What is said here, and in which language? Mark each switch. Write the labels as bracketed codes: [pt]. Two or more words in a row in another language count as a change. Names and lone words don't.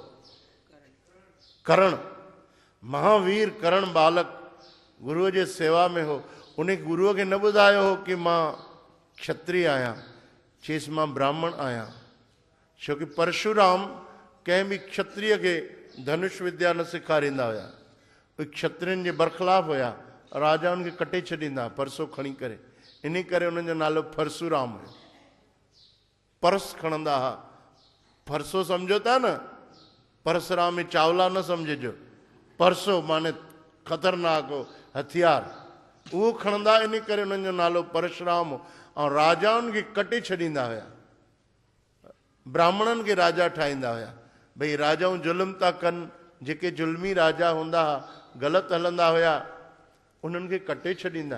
[sd] करण, महावीर करण बालक गुरुअ जे सेवा में हो। उन गुरुअ खे न ॿुधायो हो कि मां क्षत्रिय आहियां, चेसि मां ब्राह्मण आहियां। छोकी परशुराम कंहिं बि क्षत्रिय खे धनुष विद्या न सेखारींदा हुया, उहे क्षत्रियनि जे बरख़िलाफ़ हुया, राजाउनि खे कटे छॾींदा परसो खणी करे। इन करे उन्हनि जो नालो परशुराम हुयो। परस खणंदा हुआ, परसो सम्झो था न, परशुराम में चावला न सम्झिजो, परसो माने ख़तरनाक हो, हथियार, उहो खणंदा। इन करे उन्हनि जो नालो परशुराम हो। ऐं राजाउनि खे कटे छॾींदा हुया, ब्राह्मणनि खे राजा ठाहींदा हुया। भई राजाऊं ज़ुल्म था कनि, जेके ज़ुल्मी राजा हूंदा हुआ, ग़लति हलंदा हुया, उन्हनि खे कटे छॾींदा।